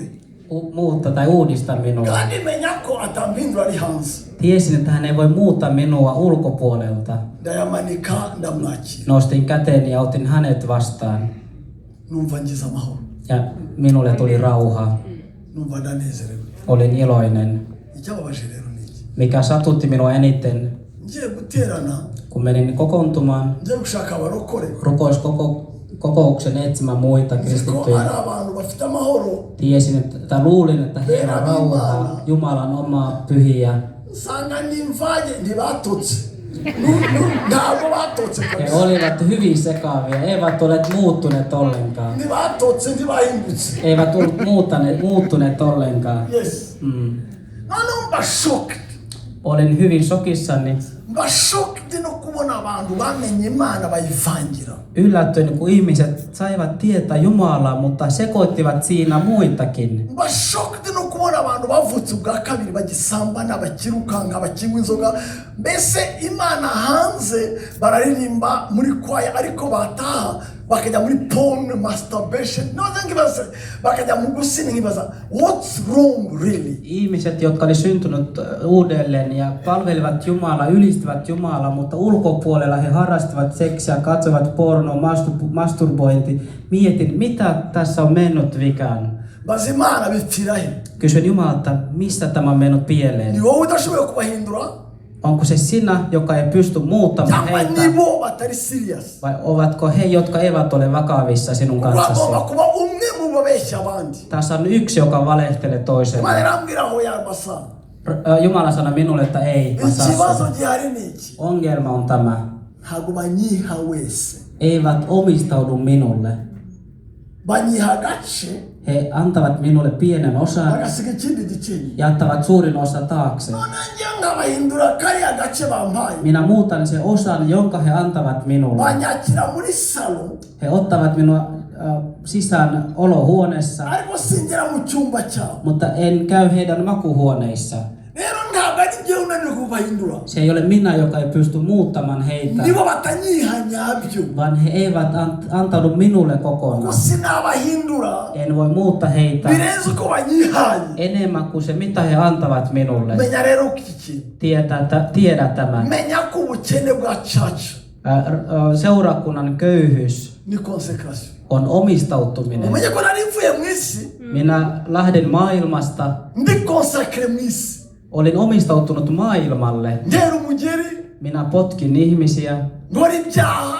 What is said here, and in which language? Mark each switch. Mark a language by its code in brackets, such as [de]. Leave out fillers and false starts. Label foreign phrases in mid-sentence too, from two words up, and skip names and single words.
[fi] Muuttaa tai uudista minua. [rw] Kandi menya ko atampindura ari hanze. [fi] Tiesin, että hän ei voi muuttaa minua ulkopuolelta. [rw] Ndayamanika ndamwakira. [fi] Nostin käteni ja otin hänet vastaan. [rw] Numva ngize amahoro. [fi] Ja minulle tuli rauha. [rw] Numva ndanezerewe. [fi] Olin iloinen. [rw] Icyababaje rero ni iki? [fi] Mikä satutti minua eniten, [rw] Ngiye guterana, [fi] kun menin kokoontumaan [rw] ngiye gushaka abarokore. [fi] kokouksen etsimään muita [rw] Nzi ko [fi] kristittyjä. [rw] ari abantu bafite amahoro. [fi] Tiesin, että luulin, että heillä on rauhaa, Jumalan omaa pyhiä. [rw] Nsanga nimvaye ntibatotse. Ntabwo batotse [fi] He [rw] kabisa. [fi] olivat hyvin sekaavia, eivät ole muuttuneet ollenkaan. [rw] Ntibatotse ntibahindutse. [fi] Eivät olleet muuttuneet ollenkaan. [rw] Yes. None mba shocked. [fi] Olin hyvin shokissani. [rw] Mba shocked no kubona abantu bamenye Imana bayivangira. [fi] Yllätyin, kun ihmiset saivat tietää Jumalaa, mutta sekoittivat siinä muitakin. [rw] Mba shocked no kubona abantu bavutse ubwa kabiri bagisambana, bakirukanga, bakinywa inzoga. Mbese Imana hanze bararirimba muri kwaya, ariko bataha bakajya muri [en] porn, masturbation. [rw] Nkibaza bakajya mu gusina, nkibaza [en] what's wrong really? [fi] Ihmiset, jotka oli syntynyt uudelleen ja palvelivat Jumalaa, ylistivät Jumalaa, mutta ulkopuolella he harrastivat seksiä, katsoivat pornoa, masturbointi. Mietin, mitä tässä on mennyt vikään. [rw] Baza Imana bipfira he? [fi] Kysyin Jumalalta, mistä tämä on mennyt [rw] Ni [fi] pieleen. [rw] wowe udashoboye kubahindura, [fi] Onko se sinä, joka ei pysty muuttamaan [rw] cyangwa [fi] heitä? [rw] nibo batari serious? [fi] Vai ovatko he, jotka eivät ole vakavissa sinun kanssasi? [rw] Uragomba kuba umwe mu babeshya abandi. [fi] Tässä on yksi, joka valehtelee toiselle. [rw] Imana irambwira aho yabasa. [fi] Jumala sanoi minulle, että ei. Mä saan [rw] Ikibazo [fi] sen. [rw] gihari ni iki? [fi] Ongelma on tämä. [rw] Ntabwo banyiha wese, [fi] Eivät omistaudu minulle. [rw] banyiha agace [fi] He antavat minulle pienen osan [rw] bagasiga ikindi gice. [fi] ja ottavat suurin osa taakse. [rw] None njye nkabahindura kariya gace bampaye, [fi] Minä muutan sen osan, jonka he antavat minulle. [rw] banyakira muri salo, [fi] He ottavat minua sisään olohuoneessa, [rw] ariko singera mu cyumba cyabo. [fi] mutta en käy heidän makuhuoneissa. [rw] Rero ntabwo ari njye unaniwe kubahindura, [fi] Se ei ole minä, joka ei pysty muuttamaan heitä, [rw] nibo batanyiha nyabyo. [fi] vaan he eivät antaudu minulle [rw] Kuko [fi] kokonaan. [rw] sinabahindura [fi] En voi muuttaa heitä [rw] birenze uko banyihaye. [fi] enemmän kuin se, mitä he antavat minulle. [rw] Menya rero iki, [fi] Tiedä tämän. [rw] menya ko ubukene bwa church [fi] Seurakunnan köyhyys [rw] ni konsekrasyo. [fi] on omistautuminen. [rw] Umenye ko nari mvuye mu isi, [fi] Minä lähdin maailmasta, [rw] ndi konsakre mu isi. [fi] olin omistautunut maailmalle. [rw] Ntera umugeri, [fi] Minä potkin ihmisiä, [rw] nkora ibyaha,